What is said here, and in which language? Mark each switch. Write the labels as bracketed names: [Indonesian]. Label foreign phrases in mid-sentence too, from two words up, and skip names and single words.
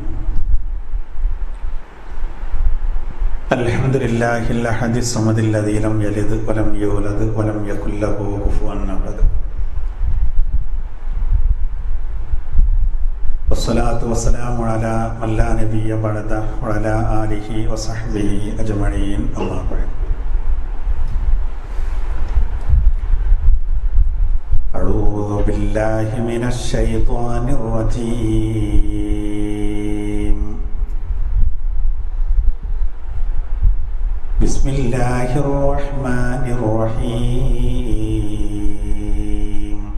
[Arabic] الحمد لله الأحد الصمد الذي لم يلد ولم يولد ولم يكن له كفوا أحد. والصلاة والسلام على من لا نبي بعده وعلى آله وصحبه أجمعين. أما بعد. أعوذ بالله من الشيطان الرجيم. بسم الله الرحمن الرحيم.